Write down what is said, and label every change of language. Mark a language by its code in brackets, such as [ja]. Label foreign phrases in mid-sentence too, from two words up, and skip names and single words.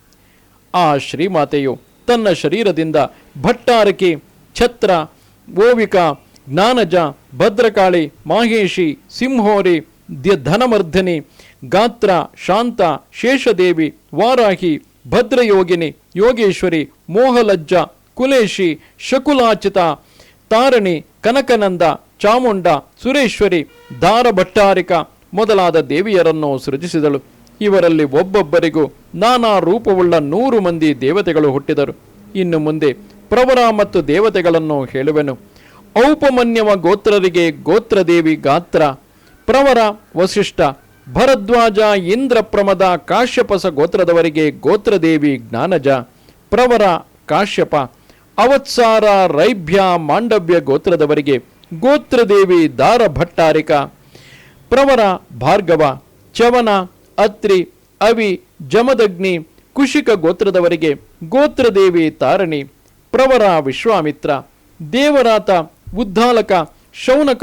[kn] ಆ ಶ್ರೀಮಾತೆಯು ತನ್ನ ಶರೀರದಿಂದ ಭಟ್ಟಾರಕಿ, ಛತ್ರ, ಓವಿಕ, ಜ್ಞಾನಜ, ಭದ್ರಕಾಳಿ, ಮಾಹೇಶಿ, ಸಿಂಹೋರಿ, ಧನಮರ್ಧನಿ, ಗಾತ್ರ, ಶಾಂತ, ಶೇಷದೇವಿ, ವಾರಾಹಿ, ಭದ್ರಯೋಗಿನಿ, ಯೋಗೇಶ್ವರಿ, ಮೋಹಲಜ್ಜ, ಕುಲೇಶಿ, ಶಕುಲಾಚಿತ, ತಾರಣಿ, ಕನಕನಂದ, ಚಾಮುಂಡ, ಸುರೇಶ್ವರಿ, ದಾರಭಟ್ಟಾರಿಕ ಮೊದಲಾದ ದೇವಿಯರನ್ನು ಸೃಜಿಸಿದಳು. ಇವರಲ್ಲಿ ಒಬ್ಬೊಬ್ಬರಿಗೂ ನಾನಾ ರೂಪವುಳ್ಳ 100 ಮಂದಿ ದೇವತೆಗಳು ಹುಟ್ಟಿದರು. ಇನ್ನು ಮುಂದೆ ಪ್ರವರ ಮತ್ತು ದೇವತೆಗಳನ್ನು ಹೇಳುವೆನು. ಔಪಮನ್ಯವ ಗೋತ್ರರಿಗೆ ಗೋತ್ರದೇವಿ ಗಾತ್ರ, ಪ್ರವರ ವಸಿಷ್ಠ, ಭರದ್ವಾಜ, ಇಂದ್ರಪ್ರಮದ, ಕಾಶ್ಯಪಸ ಗೋತ್ರದವರಿಗೆ ಗೋತ್ರದೇವಿ ಜ್ಞಾನಜ, ಪ್ರವರ ಕಾಶ್ಯಪ, ಅವತ್ಸಾರ, ರೈಭ್ಯ, ಮಾಂಡವ್ಯ ಗೋತ್ರದವರಿಗೆ ಗೋತ್ರದೇವಿ ದಾರಭಟ್ಟಾರಿಕ, ಪ್ರವರ ಭಾರ್ಗವ, ಚವನ, ಅತ್ರಿ, ಅವಿ, ಜಮದಗ್ನಿ, ಕುಶಿಕ ಗೋತ್ರದವರಿಗೆ ಗೋತ್ರದೇವಿ ತಾರಣಿ, ಪ್ರವರ ವಿಶ್ವಾಮಿತ್ರ, ದೇವರಾತ, ಉದ್ದಾಲಕ, ಶೌನಕ